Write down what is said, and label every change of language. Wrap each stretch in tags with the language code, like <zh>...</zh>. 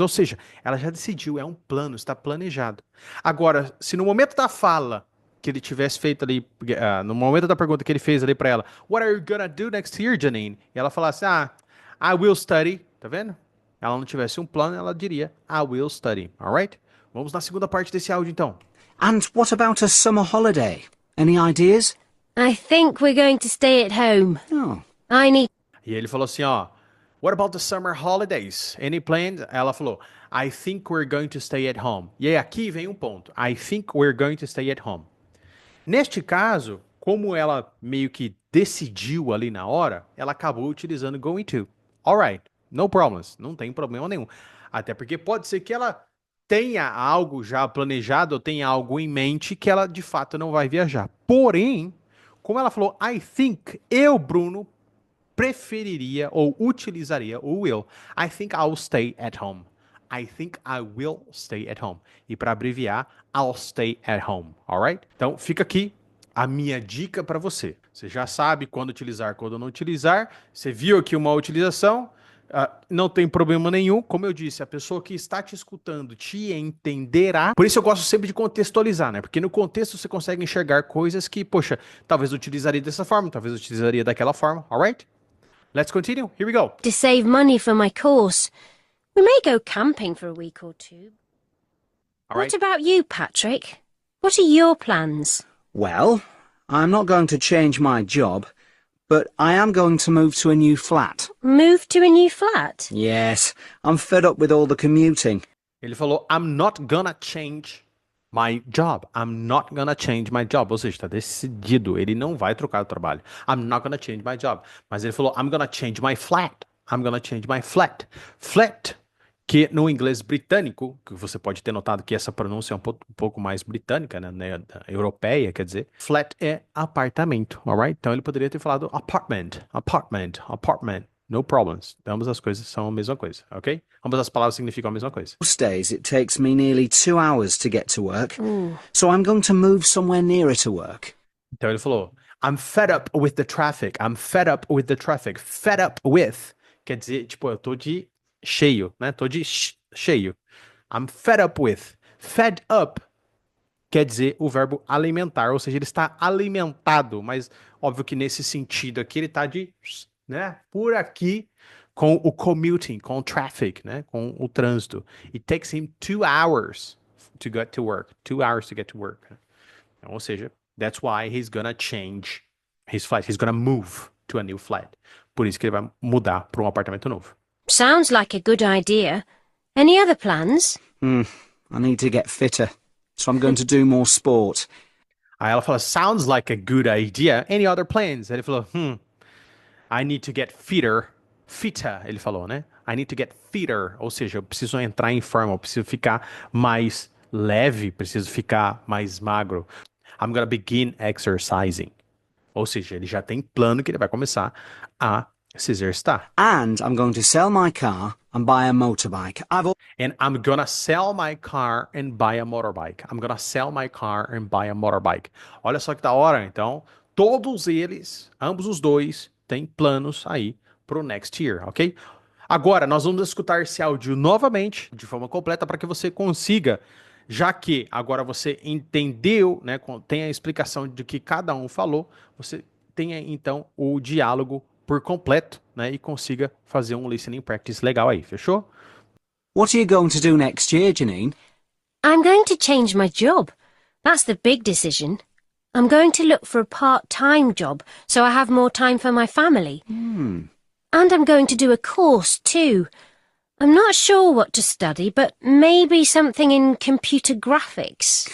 <pt>Ou seja, ela já decidiu, é um plano, está planejado. Agora, se no momento da fala que ele tivesse feito ali, no momento da pergunta que ele fez ali para ela,</pt> <en>What are you gonna do next year, Janine?</en> <pt>E ela falasse,</pt> <en>I will study.</en> <pt>Tá vendo? Ela não tivesse um plano, ela diria, I will study. Alright? Vamos na segunda parte desse áudio então.</pt> <en>And what about a summer holiday? Any ideas? I think we're going to stay at home. Oh. I need</en> <pt>E ele falou assim, ó,</pt> <en>What about the summer holidays? Any plans?</en> <pt>Ela falou,</pt> <en>I think we're going to stay at home.</en> <pt>E aí aqui vem um ponto.</pt> <en>I think we're going to stay at home.</en> <pt>Neste caso, como ela meio que decidiu ali na hora, ela acabou utilizando going to.</pt> <en>Alright, no problems.</en> <pt>Não tem problema nenhum. Até porque pode ser que ela tenha algo já planejado ou tenha algo em mente que ela de fato não vai viajar. Porém, como ela falou,</pt> <en>I think,</en> <pt>eu, Bruno, preferiria ou utilizaria o will.</pt> <en>I think I'll stay at home. I think I will stay at home.</en> <pt>E para abreviar,</pt> <en>I'll stay at home. Alright?</en> <pt>Então, fica aqui a minha dica para você. Você já sabe quando utilizar, quando não utilizar. Você viu aqui uma utilização. Não tem problema nenhum. Como eu disse, a pessoa que está te escutando te entenderá. Por isso eu gosto sempre de contextualizar, né? Porque no contexto você consegue enxergar coisas que, poxa, talvez utilizaria dessa forma, talvez utilizaria daquela forma.</pt> <en>Alright? Let's continue. Here we go. to save money for my course. We may go camping for a week or two. Alright? What about you, Patrick? What are your plans? Well, I'm not going to change my job, but I am going to move to a new flat. Move to a new flat? Yes, I'm fed up with all the commuting.</en> <pt>Ele falou,</pt> <en>I'm not gonna change my job. I'm not gonna change my job.</en> <pt>Ou seja, está decidido. Ele não vai trocar o trabalho.</pt> <en>I'm not gonna change my job.</en> <pt>Mas ele falou,</pt> <en>I'm gonna change my flat. I'm gonna change my flat.</en> <pt>Flat, que no inglês britânico, que você pode ter notado que essa pronúncia é um pouco mais britânica, né? Europeia, quer dizer. Flat é apartamento, alright? Então ele poderia ter falado apartment, apartment, apartment.</pt> <en>No problems.</en> <pt>Ambas as coisas são a mesma coisa, ok? Ambas as palavras significam a mesma coisa.</pt> <en>Most days it takes me nearly 2 hours to get to work, so I'm going to move somewhere nearer to work.</en> <pt>Então ele falou,</pt> <en>I'm fed up with the traffic. I'm fed up with the traffic. Fed up with</en> <pt>quer dizer, tipo, eu tô de cheio, né? Tô de cheio.</pt> <en>I'm fed up with.</en> <pt>Fed up quer dizer o verbo alimentar, ou seja, ele está alimentado, mas óbvio que nesse sentido aqui ele tá de, né? Por aqui com o commuting, com o traffic, né? Com o trânsito.</pt> <en>It takes him 2 hours to get to work. 2 hours to get to work.</en> <pt>Então, ou seja,</pt> <en>that's why he's gonna change his flat. He's gonna move to a new flat.</en> <pt>Por isso que ele vai mudar para um apartamento novo.</pt> <en>Sounds like a good idea. Any other plans? I need to get fitter, so I'm going to do more sport.</en> <pt>Aí ela fala,</pt> <en>sounds like a good idea. Any other plans?</en> <pt>Aí ele falou,</pt> <en>I need to get fitter. Fitter,</en> <pt>ele falou, né?</pt> <en>I need to get fitter.</en> <pt>Ou seja, eu preciso entrar em forma, eu preciso ficar mais leve, preciso ficar mais magro.</pt> <en>I'm gonna begin exercising.</en> <pt>Ou seja, ele já tem plano que ele vai começar a se exercitar.</pt> <en>And I'm going to sell my car and buy a motorbike. And I'm gonna sell my car and buy a motorbike. I'm gonna sell my car and buy a motorbike.</en> <pt>Olha só que da hora. Então, todos eles, ambos os dois, têm planos aí pro</pt> <en>next year,</en> <pt>ok? Agora, nós vamos escutar esse áudio novamente, de forma completa, para que você consiga, já que agora você entendeu, né, tem a explicação de que cada um falou, você tenha então o diálogo por completo, né, e consiga fazer um listening practice legal aí, fechou?</pt> <en>What are you going to do next year, Janine? I'm going to change my job. That's the big decision. I'm going to look for a part-time job so I have more time for my family. And I'm going to do a course too. I'm not sure what to study, but maybe something in computer graphics.</en>